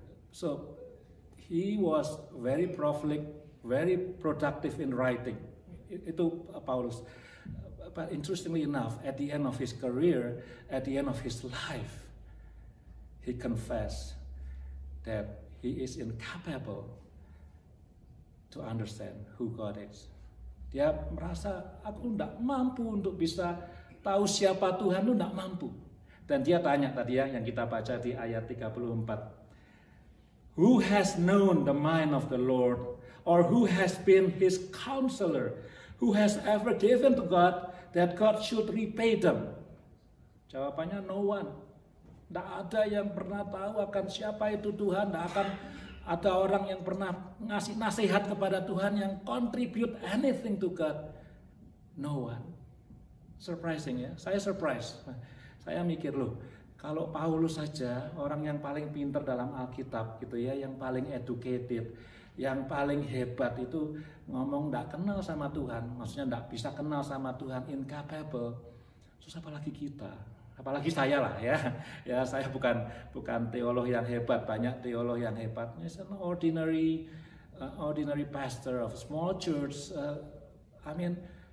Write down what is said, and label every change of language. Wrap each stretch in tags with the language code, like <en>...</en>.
<en>So he was very prolific, very productive in writing.</en> <id>Itu Paulus.</id> <en>But interestingly enough, at the end of his career, at the end of his life, he confessed that he is incapable to understand who God is.</en> <id>Dia merasa, aku tidak mampu untuk bisa tahu siapa Tuhan, itu tidak mampu. Dan dia tanya tadi ya, yang kita baca di ayat 34.</id> <en>Who has known the mind of the Lord? Or who has been his counselor? Who has ever given to God that God should repay them?</en> <id>Jawabannya</id> <en>no one.</en> <id>Tidak ada yang pernah tahu akan siapa itu Tuhan. Tidak akan ada orang yang pernah ngasih nasihat kepada Tuhan yang</id> <en>contribute anything to God. No one.</en> <id>Surprising ya. Saya surprise. Saya mikir loh, kalau Paulus saja orang yang paling pintar dalam Alkitab gitu ya, yang paling educated, yang paling hebat itu ngomong tidak kenal sama Tuhan, maksudnya tidak bisa kenal sama Tuhan, incapable. Terus apalagi kita, apalagi saya lah ya. Ya saya bukan teolog yang hebat, banyak teolog yang hebat.</id> <en>He's an ordinary pastor of a small church. I mean,</en>